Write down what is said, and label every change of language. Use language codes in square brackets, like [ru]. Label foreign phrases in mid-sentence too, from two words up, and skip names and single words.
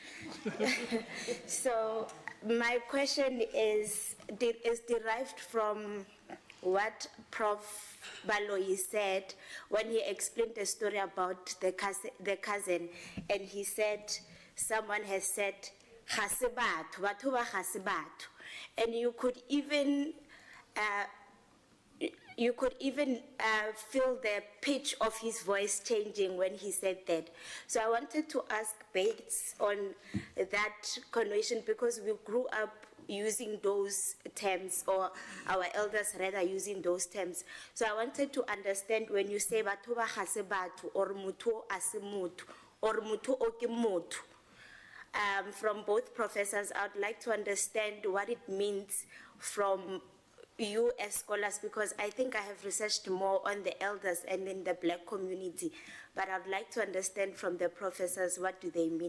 [en] So my question is derived from what Prof. Baloyi said when he explained the story about the cousin, and he said someone has said [nso] "Hasibatu, batho ba hasibatu," [en] and you could even feel the pitch of his voice changing when he said that. So I wanted to ask based on that connotation, because we grew up using those terms, or our elders rather using those terms. So I wanted to understand when you say [nso] batho ba gase batho [en] or [nso] motho a se motho [en] or [nso] motho o ke motho. [en] From both professors, I would like to understand what it means from you as scholars, because I think I have researched more on the elders and in the black community, but I'd like to understand from the professors, what do they mean?